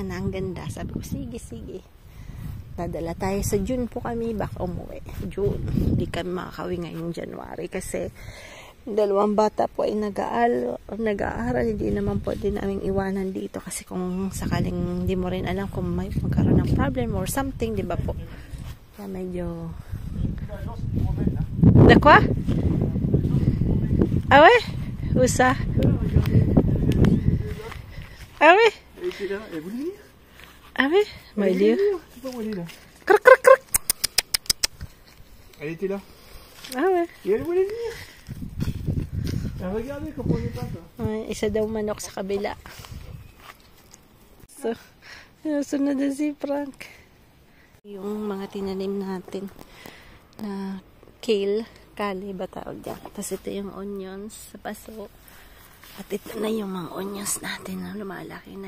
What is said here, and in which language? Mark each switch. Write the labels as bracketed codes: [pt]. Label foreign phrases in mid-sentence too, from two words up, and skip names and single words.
[tl] Ang ganda. Sabi ko, sige. Dadala tayo sa June po kami. Baka umuwi. June. Hindi kami makakawi ngayong January kasi dalawang bata po ay nag-aaral. Hindi naman po din namin iwanan dito kasi kung sakaling hindi mo rin alam kung may magkaroon ng [en] problem or something, [tl] di ba po? Kaya medyo [fr] De quoi? Ah ouais? Où ça? Ah oui? Elle était là, elle voulait venir. Ah oui? Elle voulait venir. C'est pas où elle est là. Croc, croc, croc. Elle était là. Ah ouais? Et elle voulait venir. Elle regardait, comprenait pas ça. [tl] Ay, isa daw manok sa kabila. So, sunod na si Frank. Yung mga tinanim natin na kale ba tawag dyan. Tapos ito yung onions sa paso. At ito na yung mga onions natin na lumalaki na.